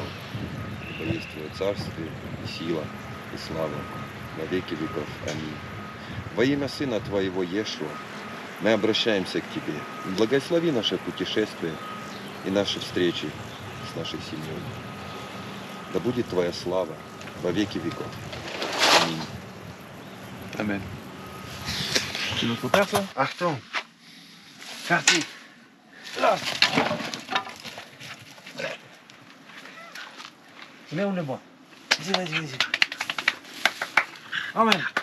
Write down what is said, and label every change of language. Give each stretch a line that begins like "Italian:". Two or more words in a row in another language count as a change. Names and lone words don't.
Russian: Ибо есть Твое царствие, и сила, и слава во веки веков. Аминь. Во имя Сына Твоего Иешуа мы обращаемся к Тебе. Благослови наше путешествие и наши встречи с нашей семьей. Да будет Твоя слава во веки веков. Аминь.
French: Amen. C'est notre père, ça?
German: Achtung. Fertig. Los.
French: Mets où le bois. Vas-y. Amen.